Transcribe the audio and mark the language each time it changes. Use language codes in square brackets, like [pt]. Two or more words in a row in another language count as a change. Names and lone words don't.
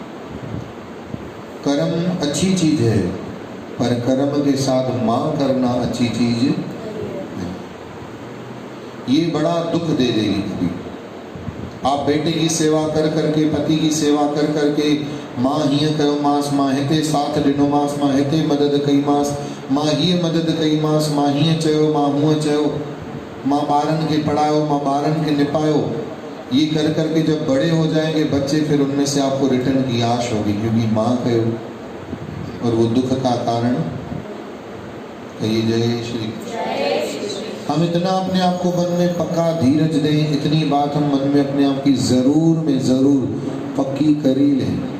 [hi] कर्म अच्छी चीज है पर कर्म के साथ माँ करना अच्छी चीज नहीं। ये बड़ा दुख दे देगी कभी। आप बेटे की सेवा कर करके, [sd] पति की सेवा कर करके, माँ हिय कयो मास माँ हिते साथ ॾिनो मास माँ हिते मदद कई मास माँ हीअ मदद कई मास माँ हीअं चयो माँ हूअं चयो माँ ॿारनि खे पढ़ायो माँ ॿारनि खे निपायो। [hi] ये कर करके जब बड़े हो जाएंगे बच्चे फिर उनमें से आपको रिटर्न की आश होगी क्योंकि [sd] माँ कयो [hi] और वो दुख का कारण। कहिए जय श्री। हम इतना अपने आप को मन में पक्का धीरज दें, इतनी बात हम मन में अपने आप की जरूर में जरूर पक्की कर ही लें।